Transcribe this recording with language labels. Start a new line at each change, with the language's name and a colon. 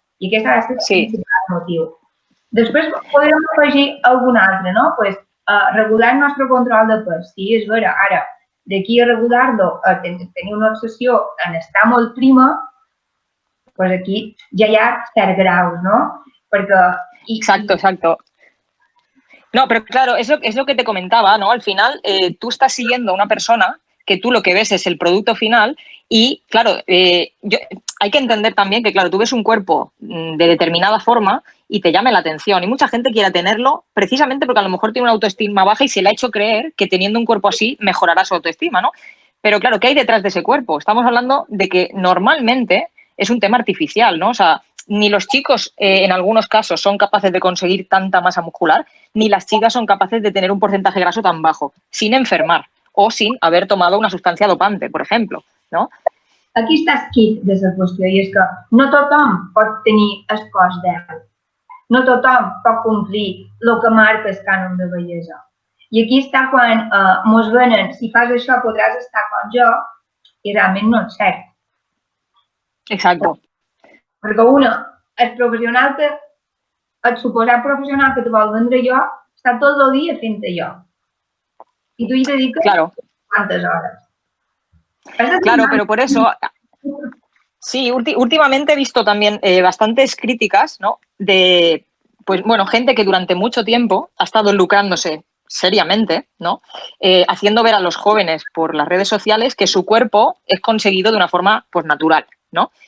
Catalan: I aquest ha de ser el principal motiu. Després podem afegir algun altre, no? Pues, regular el nostre control de pes. Sí, és vera, ara, d'aquí a regular-lo, tenir una obsessió en estar molt prima, pues aquí ja hi ha certs graus, ¿no?
Spanish: Porque... Exacto. No, pero claro, es lo que te comentaba, ¿no? Al final, tú estás siguiendo a una persona que tú lo que ves es el producto final y, claro, hay que entender también que, claro, tú ves un cuerpo de determinada forma y te llame la atención. Y mucha gente quiere tenerlo precisamente porque a lo mejor tiene una autoestima baja y se le ha hecho creer que teniendo un cuerpo así mejorará su autoestima, ¿no? Pero, claro, ¿qué hay detrás de ese cuerpo? Estamos hablando de que normalmente es un tema artificial, ¿no? O sea, ni los chicos en algunos casos son capaces de conseguir tanta masa muscular, ni las chicas son capaces de tener un porcentaje graso tan bajo, sin enfermar o sin haber tomado una sustancia dopante, por ejemplo, ¿no?
Catalan: Aquí està el kit de la qüestió i és que no tothom pot tenir el cos d'ell. No tothom pot complir el que marca el cànon de bellesa. I aquí està quan mos venen, si fas això podràs estar com jo, i realment no és cert.
Spanish: Exacto.
Catalan: Perquè el professional el suposat professional que te vol vendre jo, està tot el dia fent allò. I tu hi dediques quantes hores.
Spanish: Claro, pero por eso, sí, últimamente he visto también bastantes críticas, ¿no? De, pues bueno, gente que durante mucho tiempo ha estado lucrándose seriamente, ¿no? Haciendo ver a los jóvenes por las redes sociales que su cuerpo es conseguido de una forma, pues, natural, ¿no?